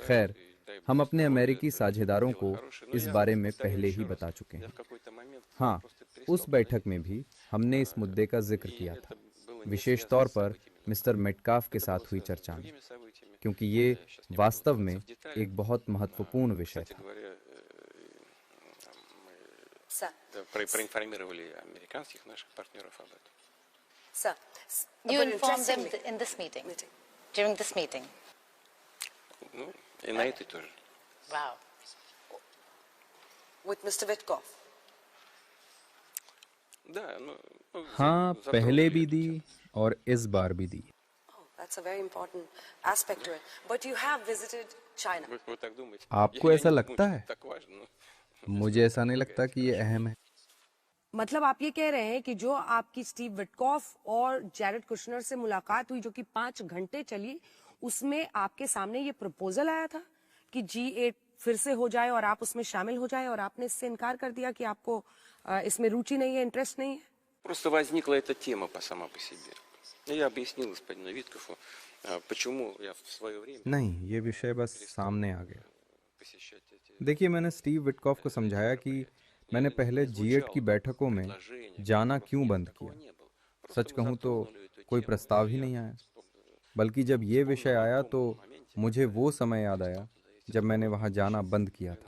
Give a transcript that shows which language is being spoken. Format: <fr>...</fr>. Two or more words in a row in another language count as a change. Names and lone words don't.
<hi>खैर, हम अपने अमेरिकी साझेदारों को इस बारे में पहले ही बता चुके हैं। हाँ, उस बैठक में भी हमने इस मुद्दे का जिक्र किया था, विशेष तौर पर मिस्टर मेटकाफ के साथ हुई चर्चा में, क्योंकि ये वास्तव में एक बहुत महत्वपूर्ण विषय था।</hi> <ru>Проинформировали американских наших партнеров об этом.</ru> <en>Sir, You informed them in this meeting, during this meeting.</en> <ru>Ну, и на этой тоже.</ru> <en>Wow. with Mr. Witkoff.</en> <ru>Да,</ru> <hi>हाँ, पहले भी दी और इस बार भी दी।</hi> <en>Oh, that's a very important aspect to it. But you have visited China.</en> <ru>Вы так думаете?</ru> <hi>आपको ऐसा लगता है?</hi> <ru>Так важно,</ru> <hi>मुझे ऐसा नहीं लगता कि ये अहम है। मतलब आप ये कह रहे हैं कि जो आपकी स्टीव विटकॉफ और जैरेड कुशनर से मुलाकात हुई जो कि 5 घंटे चली, उसमें आपके सामने ये प्रपोजल आया था कि G8 फिर से हो जाए और आप उसमें शामिल हो जाए, और आपने इससे इनकार कर दिया कि आपको इसमें रुचि नहीं है, इंटरेस्ट नहीं है?</hi> <ru>Просто возникла эта тема сама по себе. Я объяснил господину Виткофу, почему я в свое время</ru> <hi>नहीं, ये विषय बस सामने आ गया।</hi> <ru>посещать эти...</ru> <hi>देखिए, मैंने स्टीव विटकॉफ को समझाया कि मैंने पहले G8 की बैठकों में जाना क्यों बंद किया। सच कहूँ तो कोई प्रस्ताव ही नहीं आया, बल्कि जब ये विषय आया तो मुझे वो समय याद आया जब मैंने वहाँ जाना बंद किया था।</hi>